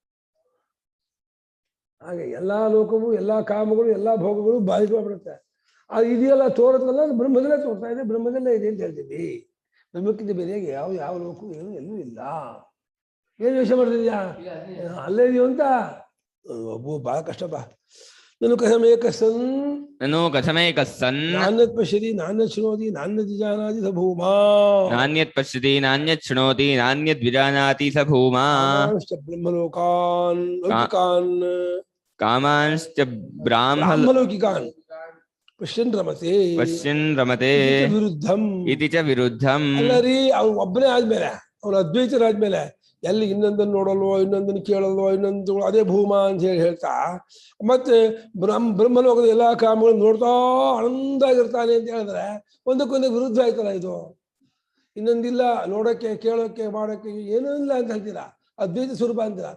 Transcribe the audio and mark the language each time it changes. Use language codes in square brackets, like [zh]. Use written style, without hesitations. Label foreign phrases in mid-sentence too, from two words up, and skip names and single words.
[kn] ಹಾಗೆ ಎಲ್ಲ ಲೋಕವು ಎಲ್ಲ ಕಾಮಗಳು ಎಲ್ಲ ಭೋಗಗಳು ಬಾಧಿತವಾಗಿಬಿಡುತ್ತೆ. ಅದು ಇದೆಯಲ್ಲ ತೋರೋದಲ್ಲ ಅದು ಬ್ರಹ್ಮದಲ್ಲೇ ತೋರ್ತಾ ಇದೆ, ಬ್ರಹ್ಮದಲ್ಲೇ ಇದೆ ಅಂತ ಹೇಳ್ತೀವಿ. ಬ್ರಹ್ಮಕ್ಕಿಂತ ಬೇರೆಯಾಗಿ ಯಾವ ಲೋಕವು ಏನು ಎಲ್ಲೂ ಇಲ್ಲ. ಏನು ಯೋಚನೆ ಮಾಡ್ತಿದ್ಯಾ ಅಲ್ಲೇ ಇದೆಯೋ ಅಂತ ಒಬ್ಬ ಭಾಳ ಕಷ್ಟಪ್ಪ. [sa] ನನು ಕಥಮೇಕಸನ್ ನನು ಕಥಮೇಕಸ್ಸನ್ ನಾನ್ಯತ್ ಪಶ್ಯತಿ ನಾನ್ಯತ್ ಶೃಣೋತಿ ನಾನ್ಯತ್ ಜಾನಾತಿ ಸ ಭೂಮಾ ನಾನ್ಯತ್ ಪಶ್ಯತಿ ನಾನ್ಯತ್ ಶೃಣೋತಿ ನಾನ್ಯತ್ ವಿಜಾನಾತಿ ಸ ಭೂಮಾ ಬ್ರಹ್ಮಲೋಕಾನ್ ಲೌಕಿಕಾನ್ ಕಾಮಾಂಶ್ಚ ಬ್ರಾಹ್ಮಲೌಕಿಕಾನ್ ಪಶ್ಯನ್ ರಮತೆ ವಿರುದ್ಧಂ ಇತಿ ಚ ವಿರುದ್ಧಂ. [kn] ಅಲ್ಲರಿ ಅವ್ನು ಒಬ್ಬನೇ ಆದ್ಮೇಲೆ ಅವನು ಅದ್ವೈತರಾದ್ಮೇಲೆ ಎಲ್ಲಿ ಇನ್ನೊಂದನ್ನು ನೋಡಲ್ವೋ ಇನ್ನೊಂದನ್ನು ಕೇಳಲ್ವೋ ಇನ್ನೊಂದು ಅದೇ ಭೂಮಾ ಅಂತ ಹೇಳ್ತಾ ಮತ್ತೆ ಬ್ರಹ್ಮಲೋಕದ ಎಲ್ಲಾ ಕಾಮಗಳು ನೋಡ್ತಾ ಆನಂದಾಗಿರ್ತಾನೆ ಅಂತ ಹೇಳಿದ್ರೆ ಒಂದಕ್ಕೊಂದು ವಿರುದ್ಧ ಆಯ್ತಲ್ಲ ಇದು. ಇನ್ನೊಂದಿಲ್ಲ ನೋಡೋಕ್ಕೆ ಕೇಳೋಕ್ಕೆ ಮಾಡೋಕ್ಕೆ ಏನೂ ಇಲ್ಲ ಅಂತ ಹೇಳ್ತೀರಾ, ಅದ್ವೈತ ಸ್ವರೂಪ ಅಂತೀರ.